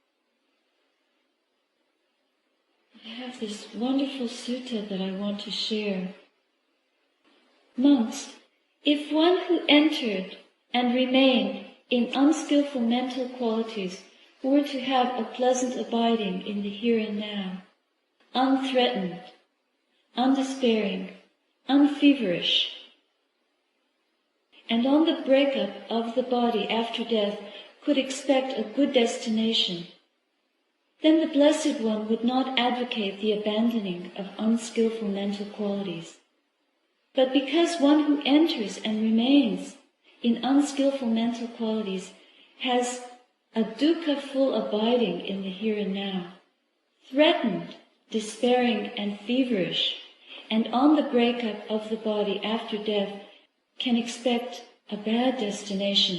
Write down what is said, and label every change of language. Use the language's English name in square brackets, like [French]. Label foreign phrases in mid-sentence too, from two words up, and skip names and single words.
[English] I have this wonderful sutta that I want to share. Monks, if one who entered and remained in unskillful mental qualities were to have a pleasant abiding in the here and now, unthreatened, undespairing, unfeverish, and on the breakup of the body after death could expect a good destination, then the Blessed One would not advocate the abandoning of unskillful mental qualities. But because one who enters and remains in unskillful mental qualities has a dukkha-full abiding in the here and now, threatened, despairing, and feverish, and on the breakup of the body after death can expect a bad destination.